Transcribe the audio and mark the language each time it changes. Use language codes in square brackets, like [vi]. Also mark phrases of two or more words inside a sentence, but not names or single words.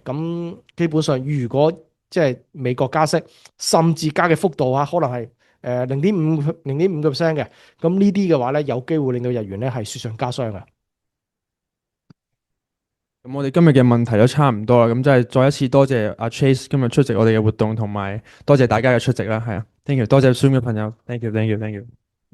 [yue] 咁基本上如果即係美國加息，甚至加嘅幅度啊，可能係0.5%嘅，咁呢啲嘅話咧，有機會令到日元咧係雪上加霜嘅。咁我哋今日嘅問題都差唔多啦，咁即係再一次多謝阿 Chase 今日出席我哋嘅活動，同埋多謝大家嘅出席啦，係啊， [en] thank you， [yue] 多謝 Zoom 嘅朋友， [en] thank you。